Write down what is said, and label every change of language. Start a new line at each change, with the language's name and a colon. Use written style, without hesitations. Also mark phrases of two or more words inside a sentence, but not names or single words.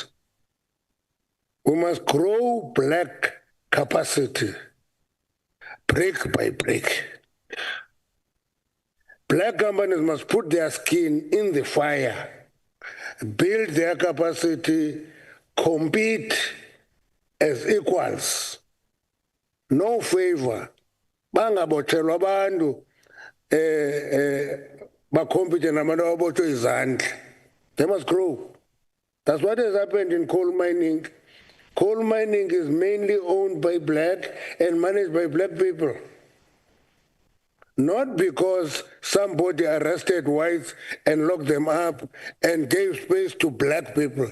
English: We must grow black capacity, brick by brick. Black companies must put their skin in the fire, build their capacity, compete as equals. No favor.
Zulu: Bangabotshelwa abantu bakompete nabantu ababotshwe izandla.
English: They must grow. That's what has happened in coal mining. Coal mining is mainly owned by black and managed by black people. Not because somebody arrested whites and locked them up and gave space to black people.